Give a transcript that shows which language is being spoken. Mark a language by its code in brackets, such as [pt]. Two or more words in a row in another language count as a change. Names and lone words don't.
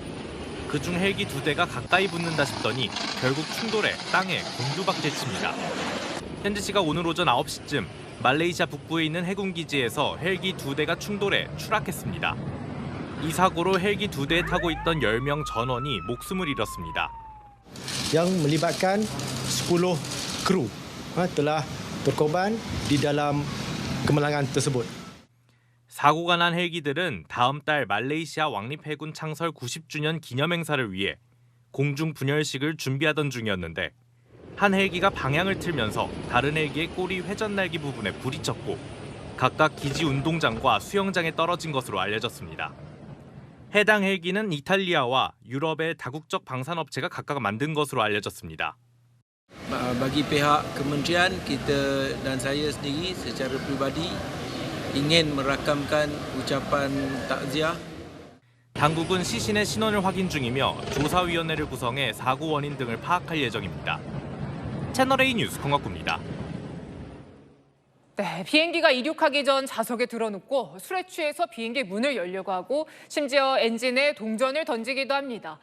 [ko] 그중 헬기 2대가 가까이 붙는다 싶더니 결국 충돌해 땅에 곤두박질 칩니다. 현지 시각 오늘 오전 9시쯤 말레이시아 북부에 있는 해군기지에서 헬기 2대가 충돌해 추락했습니다. 이 사고로 헬기 2대에 타고 있던 10명 전원이 목숨을 잃었습니다. [ms] Yang melibatkan 10 kru telah berkorban di dalam kemalangan tersebut. [ko] 사고가 난 헬기들은 다음 달 말레이시아 왕립해군 창설 90주년 기념 행사를 위해 공중 분열식을 준비하던 중이었는데 한 헬기가 방향을 틀면서 다른 헬기의 꼬리 회전 날개 부분에 불이 쳤고 각각 기지 운동장과 수영장에 떨어진 것으로 알려졌습니다. 해당 헬기는 이탈리아와 유럽의 다국적 방산업체가 각각 만든 것으로 알려졌습니다. [ms] Bagi pihak kementerian kita dan saya sendiri secara pribadi ingin merakamkan ucapan takziah. [ko] 당국은 시신의 신원을 확인 중이며 조사위원회를 구성해 사고 원인 등을 파악할 예정입니다. 채널A 뉴스 권갑구입니다. 네, 비행기가 이륙하기 전 좌석에 들어눕고 술에 취해서 비행기 문을 열려고 하고 심지어 엔진에 동전을 던지기도 합니다.